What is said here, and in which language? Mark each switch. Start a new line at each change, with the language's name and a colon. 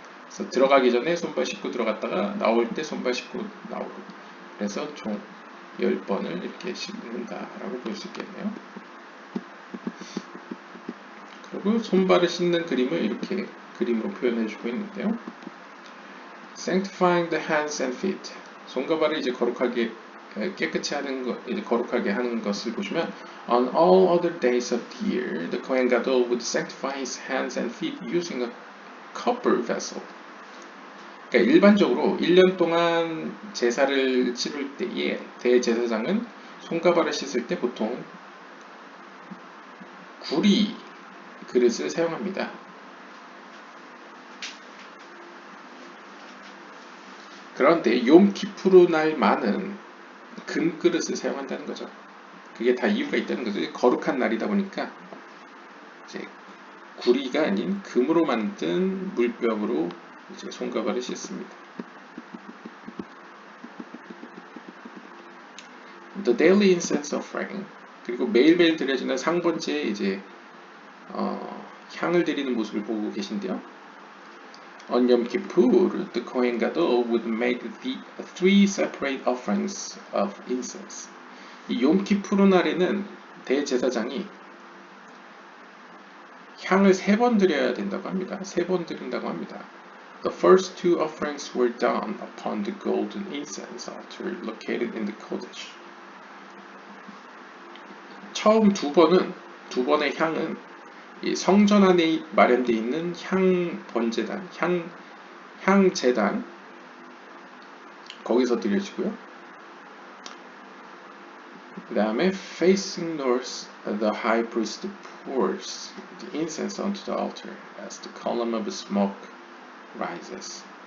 Korean: 그래서 들어가기 전에 손발 씻고 들어갔다가 나올 때 손발 씻고 나오고 그래서 총 10번을 이렇게 씻는다라고 볼 수 있겠네요. 그리고 손발을 씻는 그림을 이렇게 그림으로 표현해주고 있는데요.
English: Sanctifying the hands and feet.
Korean: 손과 발을 이제 거룩하게 깨끗이 하는 것, 이제 거룩하게 하는 것을 보시면
English: On all other days of the year, the Kohen Gadol would sanctify his hands and feet using a copper vessel.
Korean: 그러니까 일반적으로 1년 동안 제사를 치를 때에 대제사장은 손과 발을 씻을 때 보통 구리 그릇을 사용합니다. 그런데 욤키푸르 날만은 금 그릇을 사용한다는 거죠. 그게 다 이유가 있다는 거죠. 거룩한 날이다 보니까 이제 구리가 아닌 금으로 만든 물병으로 이제 손과 발을 씻습니다.
English: The daily incense offering
Korean: 그리고 매일매일 드려지는 상번제에 이제 향을 드리는 모습을 보고 계신데요.
English: On Yom Kippur, the Kohen Gadol would make the 3 separate offerings of incense.
Korean: 이 욤키푸르 날에는 대제사장이 향을 3번 드려야 된다고 합니다. 3번 드린다고 합니다.
English: The first 2 offerings were done upon the golden incense altar located in the Kodesh.
Korean: 처음 2번의 향은 이 성전 안에 마련되어 있는 향 번제단, 향 제단 거기서 드려지고요. 그 다음에
English: facing north, the high priest pours the incense onto the altar as the column of smoke rises.